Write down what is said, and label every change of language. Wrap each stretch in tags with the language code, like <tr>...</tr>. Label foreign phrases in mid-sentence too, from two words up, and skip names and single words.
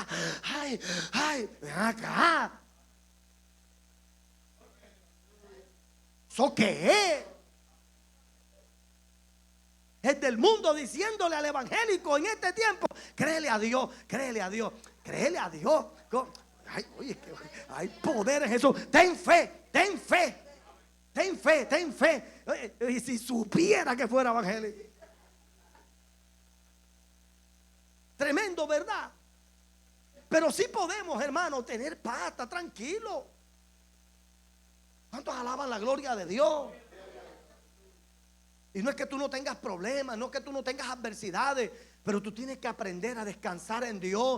<es>Ay, ven acá. ¿Eso qué es? Es del mundo diciéndole al evangélico en este tiempo: créele a Dios, créele a Dios, créele a Dios. Ay, oye, que hay poder en Jesús. Ten fe, ten fe, ten fe, ten fe. Y si supiera que fuera evangélico. Tremendo, ¿verdad? Pero sí podemos, hermano, tener paz, estar tranquilo. ¿Cuántos alaban la gloria de Dios? Y no es que tú no tengas problemas, no es que tú no tengas adversidades, pero tú tienes que aprender a descansar en Dios.</es>